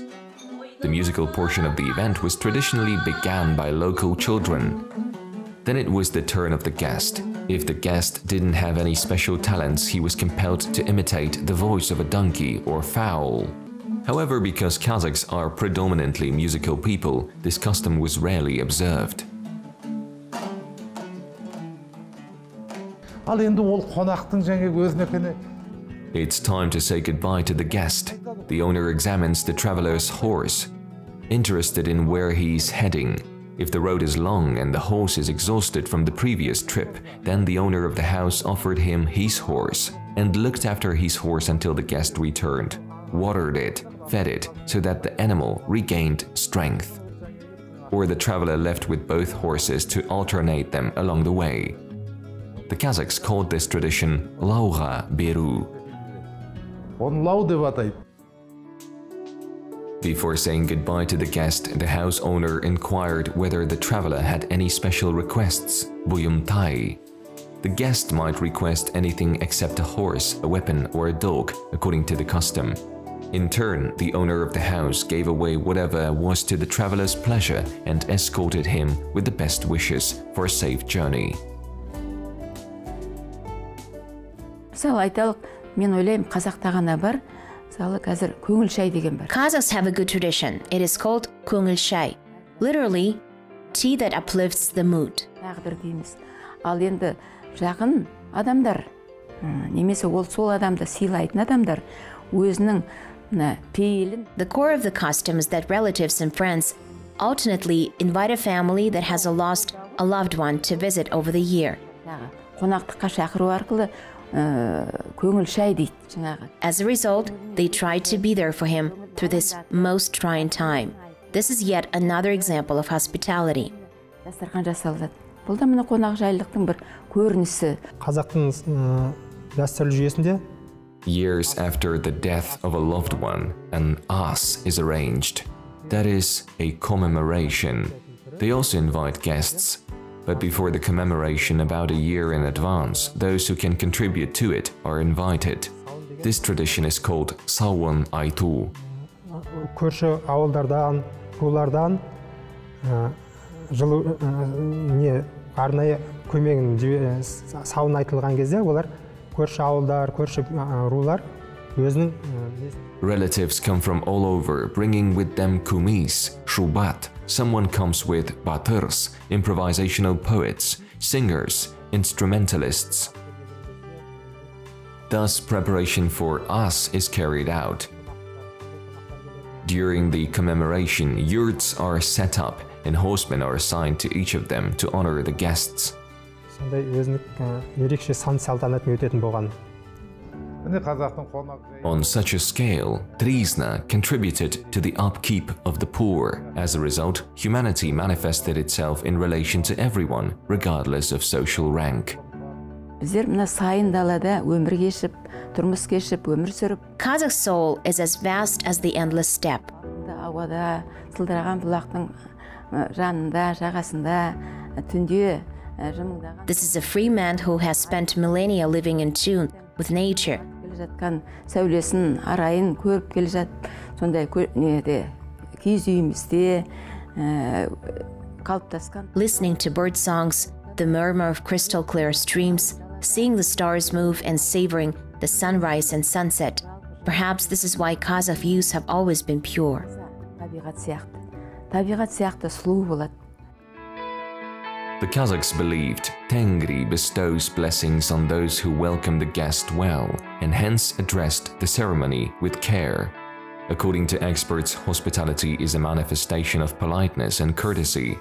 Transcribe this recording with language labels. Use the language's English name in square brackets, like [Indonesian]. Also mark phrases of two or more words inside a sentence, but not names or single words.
[English] The musical portion of the event was traditionally began by local children. Then it was the turn of the guest. If the guest didn't have any special talents, he was compelled to imitate the voice of a donkey or fowl. However, because Kazakhs are predominantly musical people, this custom was rarely observed. [Kazakh] Ал енді ол қонақтың жаңағы өзіне [English] It's time to say goodbye to the guest. The owner examines the traveler's horse, interested in where he's heading. If the road is long and the horse is exhausted from the previous trip, then the owner of the house offered him his horse and looked after his horse until the guest returned, watered it, fed it, so that the animal regained strength. Or the traveler left with both horses to alternate them along the way. The Kazakhs called this tradition Lauga Beru. [Kazakh] Оны лау деп атайды. [English] Before saying goodbye to the guest, the house owner inquired whether the traveler had any special requests, buyumtai. The guest might request anything except a horse, a weapon, or a dog, according to the custom. In turn, the owner of the house gave away whatever was to the traveler's pleasure and escorted him with the best wishes for a safe journey. [Kazakh] Мысалы айталық, мен ойлаймын, қазақта ғана бар, мысалы қазір көңіл шай деген бар. [English] Kazakhs have a good tradition. It is called көңіл шай. Literally, tea that uplifts the mood. [Kazakh] Тағдыр дейміз. Ал енді жақын адамдар, немесе ол сол адамды сыйлайтын адамдар, өзінің пейілін. [English] The core of the custom is that relatives and friends alternately invite a family that has lost a loved one to visit over the year. [Kazakh] Қонақтыққа шақыру арқылы көңіл шай дейді жаңағы. [English] As a result, they try to be there for him through this most trying time. This is yet another example of hospitality. [Kazakh] Дастархан жасалады. Бұл да мына қонақ жайлылықтың бір көрінісі. Қазақтың дәстүрлі жүйесінде [English] Years after the death of a loved one, an as is arranged. That is a commemoration. They also invite guests. But before the commemoration, about a year in advance, those who can contribute to it are invited. This tradition is called Sawon Aitu. [Kazakh] көрші ауылдардан, рулардан жылу арнайы көмегін сауын айтылған кезде олар көрші ауылдар, көрші рулар өзінің [English] Relatives come from all over, bringing with them kumis, shubat. Someone comes with batırs, improvisational poets, singers, instrumentalists. Thus, preparation for as is carried out. During the commemoration, yurts are set up and horsemen are assigned to each of them to honor the guests. [Kazakh] сондай өзінің ерекше сан-салтанатын өтетін болған. [English] On such a scale, Trizna contributed to the upkeep of the poor. As a result, humanity manifested itself in relation to everyone, regardless of social rank. [Kazakh] Біздер мына сайын далада өмір кешіп, тұрмыс кешіп, өмір сүріп. [English] Kazakh soul is as vast as the endless steppe. [Kazakh] Ауада, сылдыраған бұлақтың жанында, жағасында, түнде жымыңдаған. [English] This is a free man who has spent millennia living in tune with nature. [Kazakh] Жатқан сәулесін, арайын көріп келе жатып, сондай киіз үйімізде қалыптасқан. [English] Listening to bird songs, the murmur of crystal clear streams, seeing the stars move and savoring the sunrise and sunset. Perhaps this is why Kazakh views have always been pure. [Kazakh] Табиғат сияқты сұлу болады. [English] The Kazakhs believed Tengri bestows blessings on those who welcome the guest well, and hence addressed the ceremony with care. According to experts, hospitality is a manifestation of politeness and courtesy.